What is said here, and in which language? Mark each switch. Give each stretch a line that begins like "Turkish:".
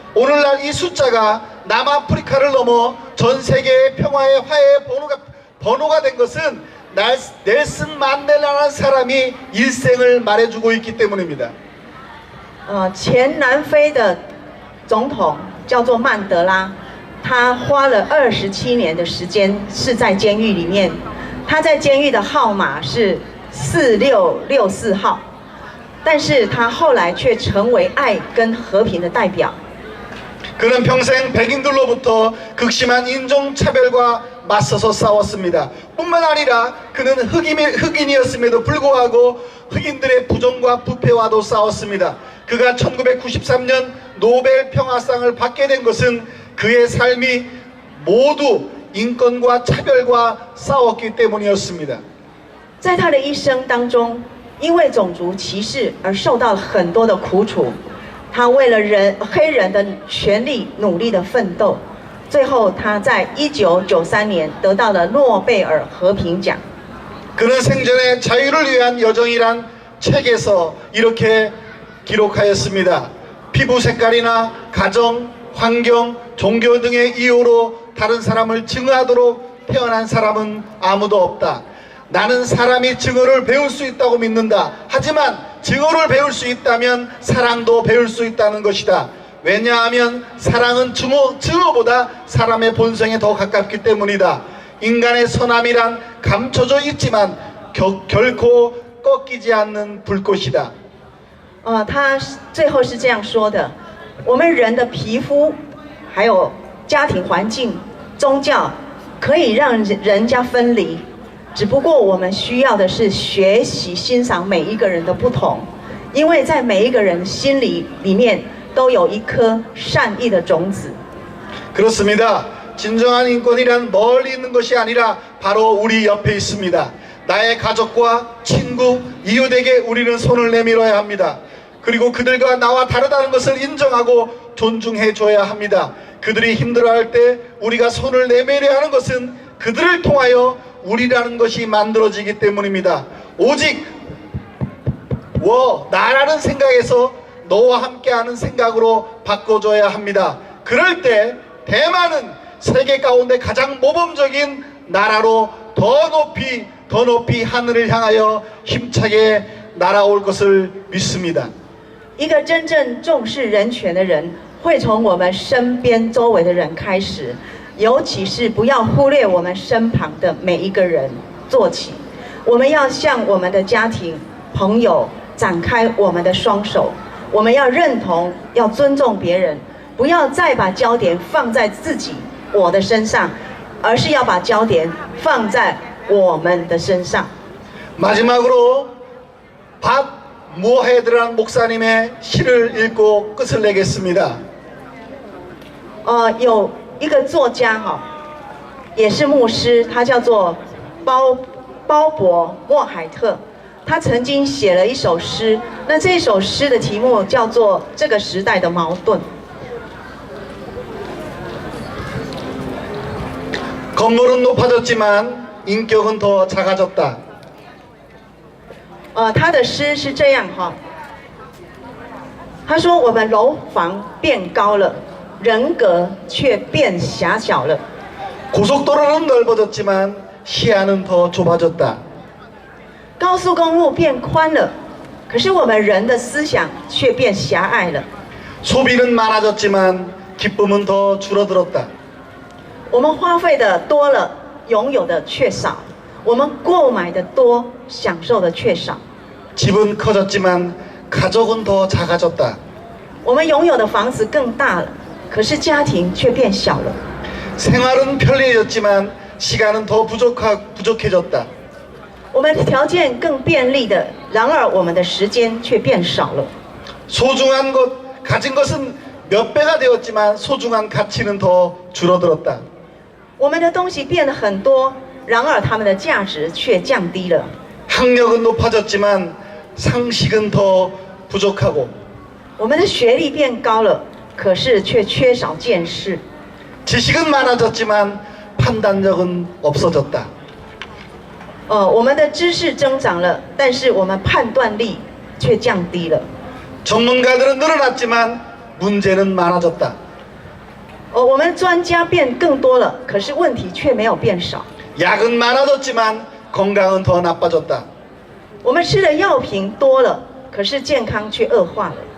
Korean: 오늘날 이 숫자가 남아프리카를 넘어 전 세계의 평화의 화해의 번호가 된 것은 넬슨 만델라라는 사람이 일생을 말해주고 있기 때문입니다.
Chinese: 前南非的总统叫做曼德拉，他花了27年的时间是在监狱里面，他在监狱的号码是4664号，但是他后来却成为爱跟和平的代表。
Korean: 그는 평생 백인들로부터 극심한 인종차별과 맞서서 싸웠습니다. 뿐만 아니라 그는 흑인이었음에도 불구하고 흑인들의 부정과 부패와도 싸웠습니다. 그가 1993년 노벨 평화상을 받게 된 것은 그의 삶이 모두 인권과 차별과 싸웠기 때문이었습니다.
Chinese: 在他的一生当中，因为种族歧视而受到了很多的苦楚。他为了黑人的权利努力的奋斗，最后他在1993年得到了诺贝尔和平奖。
Korean: 그는 생전에 자유를 위한 여정이란 책에서 이렇게 기록하였습니다. 피부 색깔이나 가정, 환경, 종교 등의 이유로 다른 사람을 증오하도록 태어난 사람은 아무도 없다. 나는 사람이 증오를 배울 수 있다고 믿는다. 하지만 증오를 배울 수 있다면 사랑도 배울 수 있다는 것이다. 왜냐하면 사랑은 증오보다 사람의 본성에 더 가깝기 때문이다. 인간의 선함이란 감춰져 있지만 결코 꺾이지 않는 불꽃이다.
Chinese: 他最后是这样说的：我们人的皮肤，还有家庭环境、宗教，可以让人家分离。只不过我们需要的是学习欣赏每一个人的不同，因为在每一个人心里面都有一颗善意的种子。
Korean: 그렇습니다. 진정한 인권이란 멀리 있는 것이 아니라 바로 우리 옆에 있습니다. 나의 가족과 친구, 이웃에게 우리는 손을 내밀어야 합니다. 그리고 그들과 나와 다르다는 것을 인정하고 존중해 줘야 합니다. 그들이 힘들어할 때 우리가 손을 내밀어야 하는 것은 그들을 통하여 우리라는 것이 만들어지기 때문입니다. 오직 나라는 생각에서 너와 함께하는 생각으로 바꿔줘야 합니다. 그럴 때 대만은 세계 가운데 가장 모범적인 나라로 더 높이 하늘을 향하여 힘차게 날아올 것을 믿습니다.
Chinese: 一个真正重视人权的人，会从我们身边周围的人开始。尤其是不要忽略我们身旁的每一个人做起，我们要向我们的家庭、朋友展开我们的双手，我们要认同、要尊重别人，不要再把焦点放在自己、我的身上，而是要把焦点放在我们的身上。
Korean: 마지막으로 밥 무헤드란 목사님의 시를 읽고 끝을 내겠습니다.
Chinese: 有一个作家也是牧师，他叫做鲍勃莫海特，他曾经写了一首诗，那这首诗的题目叫做《这个时代的矛盾》。
Korean: 건물은 높아졌지만 인격은 더 작아졌다.
Chinese: 他的诗是这样他说我们楼房变高了。人格却变狭小了。
Korean: 고속도로는 넓어졌지만 시야는 더 좁아졌다.
Chinese: 高速公路变宽了，可是我们人的思想却变狭隘了。
Korean: 소비는 많아졌지만 기쁨은 더 줄어들었다.
Chinese: 我们花费的多了，拥有的却少；我们购买的多，享受的却少。
Korean: 집은 커졌지만 가족은 더 작아졌다.
Chinese: 我们拥有的房子更大了。可是家庭却变小了。
Korean: 생활은 편리해졌지만 시간은 더 부족해졌다.
Chinese: 我们条件更便利的，然而我们的时间却变少了。
Korean: 소중한 것, 가진 것은 몇 배가 되었지만 소중한 가치는 더 줄어들었다.
Chinese: 我们的东西变得很多，然而它们的价值却降低了。
Korean: 학력은 높아졌지만 상식은 더 부족하고.
Chinese: 我们的学历变高了。可是却缺少见识。
Korean: 지식은 많아졌지만 판단력은 없어졌다.
Chinese: 我们的知识增长了，但是我们判断力却降低了。
Korean: 전문가들은 늘어났지만 문제는 많아졌다.
Chinese: 我们专家变更多了，可是问题却没有变少。
Korean: 약은 많아졌지만 건강은 더 나빠졌다.
Chinese: 我们吃的药品多了，可是健康却恶化了。